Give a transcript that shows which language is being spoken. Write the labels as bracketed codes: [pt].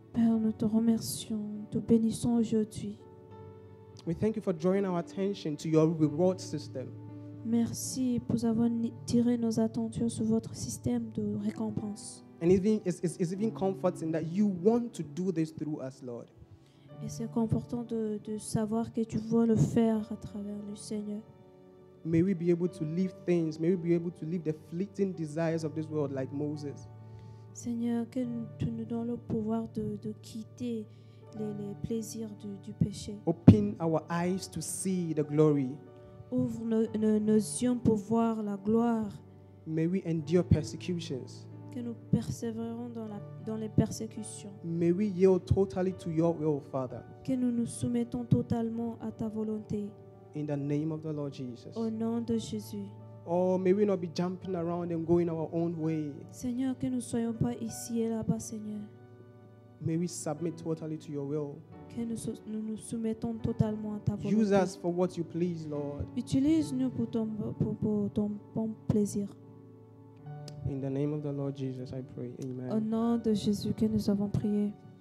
[fr] Père, nous te remercions, te bénissons aujourd'hui. [en] We thank you for drawing our attention to your reward system. [fr] Merci pour avoir tiré nos attentions sur votre système de récompense. [en] And it's even comforting that you want to do this through us, Lord. [fr] Et c'est confortant de savoir que tu veux le faire à travers le Seigneur. [en] May we be able to leave things, may we be able to leave the fleeting desires of this world like Moses. [fr] Seigneur, que tu nous donnes le pouvoir de quitter les plaisirs du péché. [en] Open our eyes to see the glory. [fr] Ouvre nos yeux pour voir la gloire. [en] May we endure persecutions. [fr] Que nous persévérons dans les persécutions. [en] May we yield totally to your will, Father. [fr] Que nous nous soumettons totalement à ta volonté. [en] In the name of the Lord Jesus. [fr] Au nom de Jésus. [en] Oh, may we not be jumping around and going our own way. [fr] Seigneur, que nous ne soyons pas ici et là-bas, Seigneur. [en] May we submit totally to your will. [fr] Que nous nous soumettons totalement à ta volonté. [en] Use us for what you please, Lord. [fr] Utilise-nous pour ton bon plaisir. [en] In the name of the Lord Jesus, I pray. Amen. [fr] Au nom de Jésus que nous avons prié.